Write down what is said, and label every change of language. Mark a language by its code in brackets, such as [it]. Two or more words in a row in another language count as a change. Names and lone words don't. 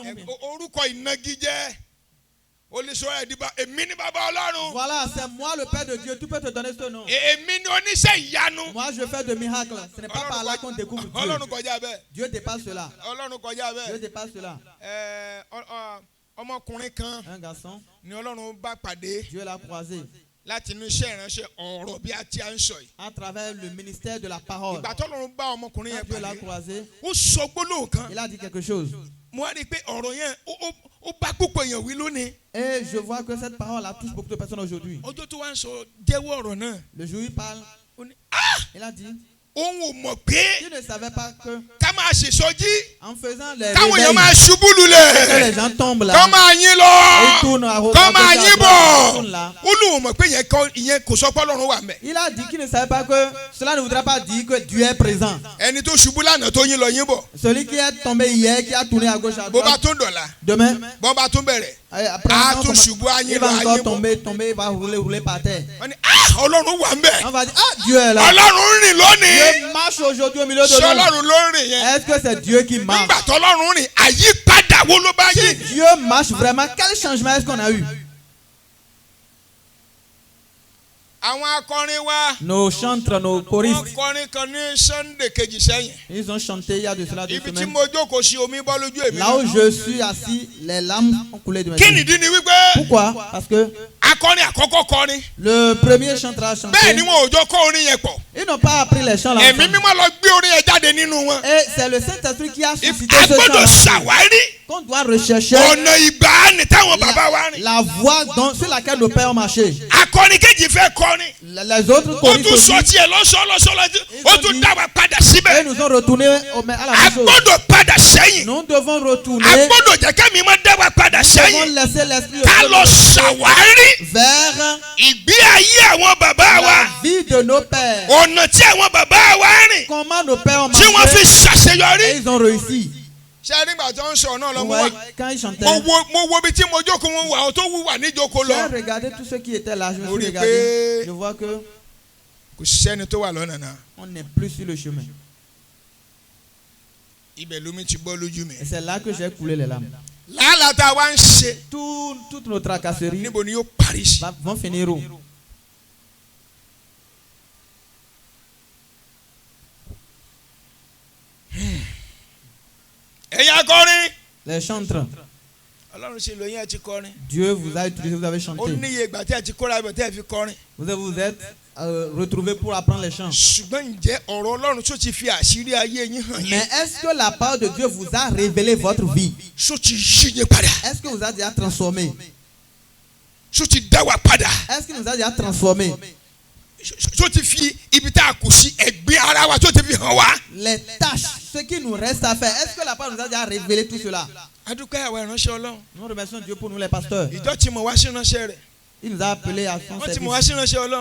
[yo] orúkọ ìnagijẹ olùsọ̀rọ̀ ẹ̀dìbà èmi ní bàbá Ọlọ́run. [fr] Voilà, c'est moi le Père de Dieu. Tu peux te donner ce nom. [yo] èmi ní oníṣẹ́ ìyanu. [fr] Moi, je fais de miracles. Ce n'est pas par là qu'on découvre Dieu. [yo] Ọlọ́run kọjá bẹ́ẹ̀. [fr] Dieu dépasse cela. [yo] Ọlọ́run kọjá [fr] Dieu [yo] bẹ́ẹ̀. [fr] dépasse cela. [yo] ọmọkùnrin kan [fr] Un garçon, [yo] ni Ọlọ́run bá pàdé [fr] Dieu l'a croisé [yo] láti inú iṣẹ́ ìránṣẹ́ ọ̀rọ̀ bí a ti à ń sọ yìí. [fr] à travers le ministère de la parole. [yo] ìgbà tọ́lọ́run bá ọmọkùnrin [fr] Quand [yo] yẹn [fr] Dieu l'a [yo] pàdé [fr] croisé, [yo] ó sọ gbólóhùn kan. [fr] il a dit quelque chose. [yo] mo wá rí i pé ọ̀rọ̀ yẹn ó bá púpọ̀ èèyàn wí lónìí. [fr] Et je vois que cette parole la touche beaucoup de personnes aujourd'hui. [yo] ọjọ́ tó wá ń sọ jẹ́wọ́ ọ̀rọ̀ náà. [fr] Le jour où il parle, [yo] ó ní [fr] il a dit, [yo] òun ò mọ̀ pé [fr] il ne savait pas que [yo] ká máa ṣèṣọ́jí [fr] en faisant les [yo] káwọn èèyàn [fr] réveils, [yo] máa ṣubú [fr] que [yo] lulẹ̀ [fr] les gens tombent là, [yo] kọ́ máa yín [fr] ils [yo] lọ [fr] tournent à [yo] kọ́ máa yín bọ̀. [fr] tournent là. [yo] ó lóun mọ̀ pé ìyẹn kò sọ pé Ọlọ́run wà mẹ́. [fr] Il a dit qu'il ne savait pas que cela ne voudrait pas dire que Dieu est présent. [yo] ẹni tó ṣubú lánàá tó yín lọ yín bọ̀ [fr] Celui qui est tombé hier, qui a tourné à gauche à [yo] bó bá [fr] droite, [yo] tún dọ̀la [fr] demain, [yo] bó bá tún bẹ̀rẹ̀ [fr] après, [yo] á [fr] on [yo] tún [fr] commence- [yo] ṣubú á [fr] il [yo] yín [fr] va [yo] lọ á [fr] encore [yo] yín bọ̀. [fr] tomber, il va rouler par terre. [yo] wọ́n ní Ọlọ́run wà mẹ́. [fr] On va dire, ah, Dieu est là. [yo] Ọlọ́run rìn lónìí. [fr] Dieu marche aujourd'hui au milieu de [yo] ṣé [fr] nous. [yo] Ọlọ́run ló ń rìn yẹn. [fr] Est-ce que c'est Dieu qui marche? [yo] nígbà tọ́lọ́run rìn àyípadà wo ló bá [fr] Si [yo] yí. [fr] Dieu marche vraiment, quel changement est-ce qu'on a eu? [yo] àwọn akọrin wa [fr] Nos chantres, nos [yo] wọ́n [fr] choristes, [yo] kọrin kan ní Sunday kejì sẹ́yìn. [fr] ils ont chanté il y a de cela 2 [yo] ibi tí [fr] semaines. [yo] mo jókòó sí omi bọ́ lójú èmi. [fr] Là où je suis assis, les larmes ont coulé de mes [yo] kí [fr] yeux. [yo] nìdí ni wípé [fr] Pourquoi? Parce que [yo] akọrin àkọ́kọ́ kọrin [fr] le premier chanteur a chanté. [yo] bẹ́ẹ̀ ni wọn ò jọ kọ orin yẹn pọ̀. [fr] Ils n'ont pas appris les chants là. [yo] ẹ̀mí mímọ́ lọ gbé orin yẹn jáde nínú wọn. [fr] Et c'est le Saint-Esprit qui a suscité [yo] a [fr] ce [yo] gbọ́dọ̀ [fr] chant [yo] ṣàwárí [fr] qu'on doit rechercher. [yo] ọ̀nà ìgbàanì táwọn bàbá wa rìn. [fr] La voie sur laquelle nos pères ont marché. [yo] akọrin kejì fẹ́ kọrin. [fr] Les autres [yo] ó [fr] choristes [yo] tún [fr] aussi, [yo] sọ tiẹ̀ lọ́sọ̀ọ́lọ́sọ̀ọ́ ó tún dá wa padà síbẹ̀. [fr] et nous ont retourné à la [yo] a [fr] même chose. [yo] gbọ́dọ̀ padà sẹ́yìn. [fr] Nous devons retourner. [yo] a gbọ́dọ̀ jẹ́ kẹ́mi máa dá wa padà [fr] Nous devons [yo] sẹ́yìn. [fr] laisser l'esprit [yo] ká lọ ṣàwárí [fr] vers [yo] ìgbé ayé àwọn bàbá wa. [fr] la vie de nos pères. [yo] ọ̀nà tí àwọn bàbá wa rìn [fr] Comment nos pères ont [yo] tí wọ́n fi [fr] marché et [yo] ṣàṣeyọrí. [fr] ils ont réussi. [yo] ṣé nígbà tó ń sọ náà lọ [fr] Vous [yo] mo [fr] voyez, [yo] wà [fr] quand ils chantaient, [yo] mo wo ibi tí mo jókòó mo wà ó tó wù wà níjókòó [fr] j'ai [yo] lọ. [fr] regardé tous ceux qui étaient là. Je me Vous suis dites regardé. que- Je vois que [yo] kò sẹ́ni tó wà lọ́nà náà. [fr] on n'est plus sur le chemin. [yo] ibẹ̀ lómi ti bọ́ lójú mi. [fr] Et c'est là que j'ai coulé les larmes. [yo] làálàá tá a wá ń ṣe [fr] Toutes nos tracasseries [yo] níbo ni yóò parí sí. [fr] vont finir où? [yo] ẹ̀yin akọrin [fr] Les chantres. [yo] Ọlọ́run ṣe lóyún ẹ̀ ti kọrin. [fr] Dieu vous a utilisé, vous avez [yo] ó [fr] chanté. [yo] níye ìgbà tí ẹ ti kóra ibẹ̀ tí ẹ fi kọrin. [fr] Vous êtes retrouvés pour apprendre les chants. [yo] ṣùgbọ́n ǹjẹ́ ọ̀rọ̀ Ọlọ́run tó ti fi àṣírí ayé yín hàn [fr] Mais [yo] yín. [fr] est-ce que la parole de Dieu vous a révélé votre vie? [yo] ṣó ti yí yín padà. [fr] Est-ce que vous a déjà transformé? [yo] ṣó ti dá wa padà. [fr] Est-ce qu'il nous a déjà transformé? [yo] ṣó ti fi ibi tá a kù sí ẹ̀gbin ara wa tó ti fi hàn wá. [fr] Les tâches, ce qui nous reste à faire. Est-ce que la parole nous a déjà révélé tout cela? [yo] adúpẹ́ àwọn ìránṣẹ́ Ọlọ́run. [fr] Nous remercions Dieu pour nous les pasteurs. [yo] ìjọ tí mo wá sí ìránṣẹ́ rẹ̀. [fr] Il nous a appelés à son [yo] wọ́n ti mo wá [fr] service. [yo] sí ìránṣẹ́ Ọlọ́run.